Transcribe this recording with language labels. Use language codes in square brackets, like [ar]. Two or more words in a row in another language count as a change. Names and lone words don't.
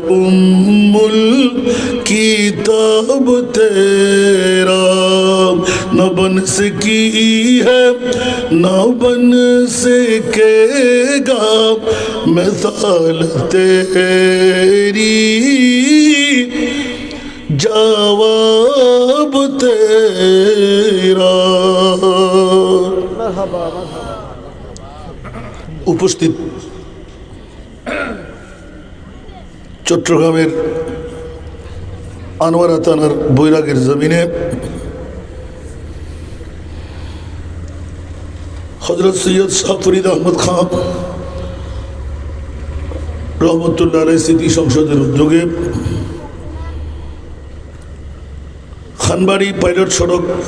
[ur] الکتاب تیرا نہ بن سکی ہے نہ بن سکے گا مثال تیری جواب تیرا [bn] উপস্থিত চট্টগ্রামের আনোয়ারা থানার বৈরাগের জমিনে হযরত সৈয়দ শাহ ফরিদ আহমদ খান রহমতুল্লাহ আলাইহি স্মৃতি সংসদের উদ্যোগে খানবাড়ি পাইলট সড়ক